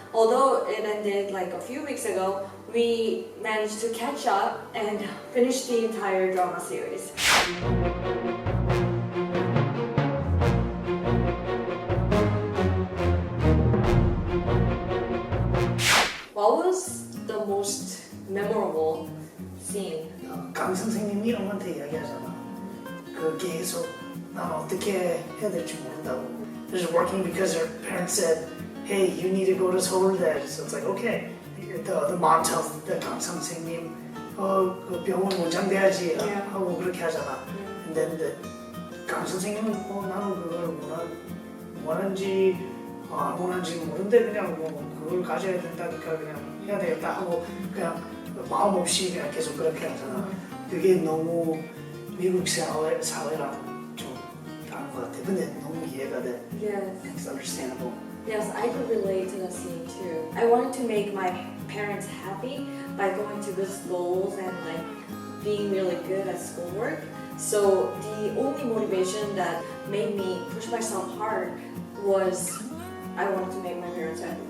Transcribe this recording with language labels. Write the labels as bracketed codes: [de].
[en] Although it ended like a few weeks ago, we managed to catch up and finish the entire drama series. What was the most memorable scene? [ko] 강 선생님이 형한테 이야기하잖아. 그 계속 난 어떻게 해야 될지 모른다고. [en] They're just working because their parents said, "Hey, you need to go to 서울대." So it's like, okay. The mom tells the [ko] 강 선생님, 그 병원 원장 돼야지 하고 그렇게 하잖아. [en] And then [ko] 강 선생님은 나는 그걸 원하는지 안 원하는지 모르는데 그냥 그걸 가져야 된다니까 그냥 해야 되겠다 하고 그냥 마음 없이 그냥 계속 그렇게 하잖아. 그게 너무 미국 사회랑 좀 다른 것 같아. 근데 너무 이해가 돼. [en] Yes. It's understandable. Yes, I could relate to the scene too. I wanted to make my parents happy by going to good schools and like being really good at schoolwork. So the only motivation that made me push myself hard was I wanted to make my parents happy.